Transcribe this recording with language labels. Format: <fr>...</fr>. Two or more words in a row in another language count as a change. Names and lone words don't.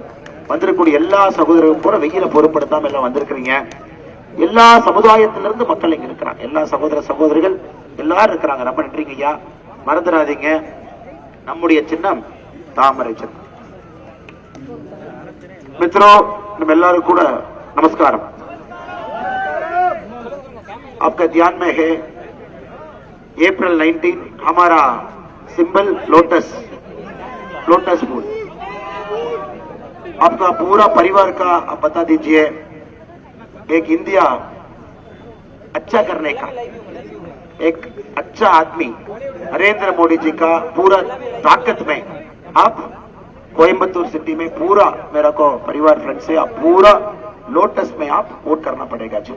<ta>வந்திருக்கக்கூடிய எல்லா சகோதரரும் கூட வெயில பொருட்படுத்தாம எல்லாம் வந்திருக்கிறீங்க. எல்லா சமுதாயத்திலிருந்து மக்கள் இங்க இருக்கிறாங்க, எல்லா சகோதர சகோதரிகள் எல்லாரும் இருக்கிறாங்க. ரொம்ப நன்றிங்க ஐயா. மறந்துடாதீங்க, நம்முடைய சின்னம் தாமரை சின்னம். मित्रों, நம்ம எல்லாரும் கூட நமஸ்காரம்.</ta> <hi>आपका ध्यान में है अप्रैल 19 हमारा</hi> <en>symbol lotus</en> <hi>फूल. आपका पूरा परिवार का आप बता दीजिए, एक इंडिया अच्छा करने का एक अच्छा आदमी नरेंद्र मोदी जी का पूरा ताकत में आप कोयम्बतूर सिटी में पूरा मेरा को परिवार फ्रेंड से आप पूरा लोटस में आप वोट करना पड़ेगा जी.</hi>